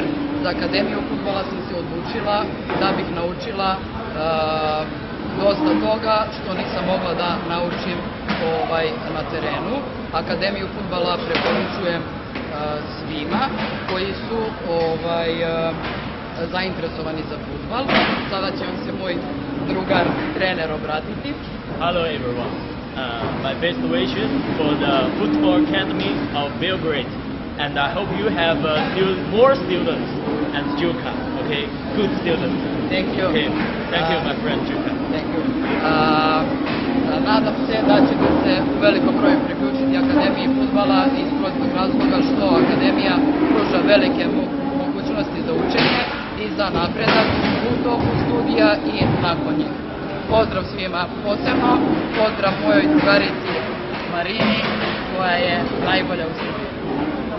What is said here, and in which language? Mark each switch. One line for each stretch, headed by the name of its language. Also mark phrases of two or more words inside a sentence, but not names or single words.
Serbian: Za akademiju fudbala sam se odlučila da bih naučila dosta toga što nisam mogla da naučim na terenu. Akademiju fudbala preporučujem svima koji su zainteresovani za fudbal. Sada će vam se moj drugar trener obratiti.
English: Hello everyone. My best wishes for the Football Academy of Belgrade, and I hope you have more students and Đuka. Okay, good students. Thank you. Okay, thank you, my friend Đuka. Thank you.
Serbian: Nadam se da ćete se u velikom broju priključiti Akademiji fudbala iz prostog razloga što Akademija pruža velike mogućnosti za učenje i za napredak u toku studija i nakon njih. Pozdrav svima, posebno pozdrav mojoj drugarici Marini koja je najbolja u Srbiji.